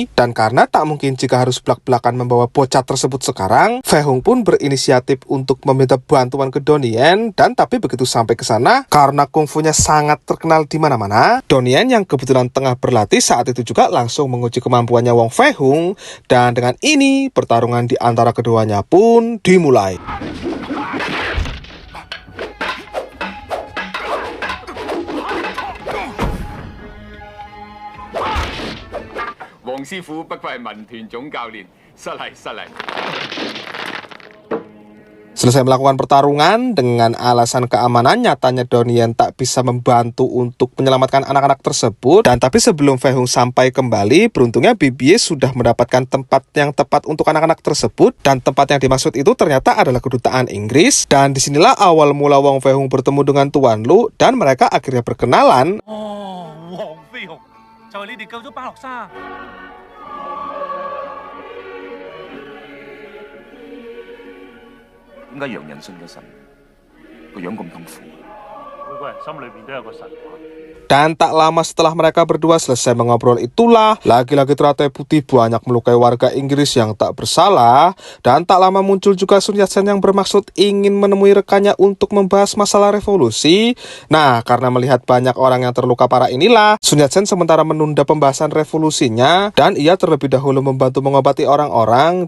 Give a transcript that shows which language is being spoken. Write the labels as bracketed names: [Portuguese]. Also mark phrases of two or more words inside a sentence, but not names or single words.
[Indonesian] Dan karena tak mungkin jika harus belak-belakan membawa bocah tersebut sekarang, Fei Hung pun berinisiatif untuk meminta bantuan ke Donnie. Dan tapi begitu sampai ke sana, karena kungfunya sangat terkenal di mana-mana, Donnie yang kebetulan tengah berlatih saat itu juga langsung menguji kemampuannya Wong Fei Hung. Dan dengan ini pertarungan di antara keduanya pun dimulai. [Cantonese] 黃師傅不愧係民團總教練，失禮失禮。 [Indonesian] Selesai melakukan pertarungan, dengan alasan keamanan, nyatanya Donnie tak bisa membantu untuk menyelamatkan anak-anak tersebut. Dan tapi sebelum Fei Hung sampai kembali, beruntungnya BBY sudah mendapatkan tempat yang tepat untuk anak-anak tersebut. Dan tempat yang dimaksud itu ternyata adalah kedutaan Inggris. Dan disinilah awal mula Wong Fei Hung bertemu dengan Tuan Lu, dan mereka akhirnya berkenalan. [Cantonese] 哦，黃飛鴻就係你哋救咗巴洛沙。點解洋人信咗神個樣咁痛苦？每個人心裏邊都有個神話。 [Indonesian] Dan tak lama setelah mereka berdua selesai mengobrol itulah, lagi-lagi Teratai Putih banyak melukai warga Inggris yang tak bersalah. Dan tak lama muncul juga Sun Yat-sen yang bermaksud ingin menemui rekannya untuk membahas masalah revolusi. Nah, karena melihat banyak orang yang terluka parah inilah, Sun Yat-sen sementara menunda pembahasan revolusinya, dan ia terlebih dahulu membantu mengobati orang-orang.